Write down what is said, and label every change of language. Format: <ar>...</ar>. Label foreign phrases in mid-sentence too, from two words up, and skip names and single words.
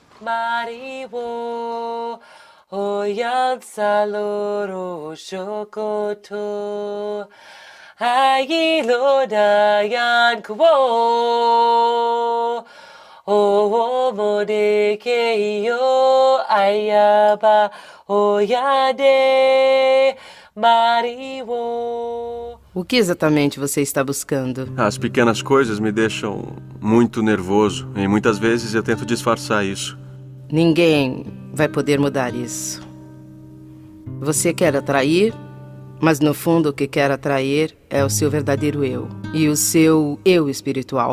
<yo>mariwo oyan saloro shokoto agilo da yankuo modekeyo ayaba oyade mariwo.</yo> <pt>O que exatamente você está buscando? As pequenas coisas me deixam muito nervoso e muitas vezes eu tento disfarçar isso. Ninguém vai poder mudar isso. Você quer atrair, mas no fundo o que quer atrair é o seu verdadeiro eu e o seu eu espiritual.</pt>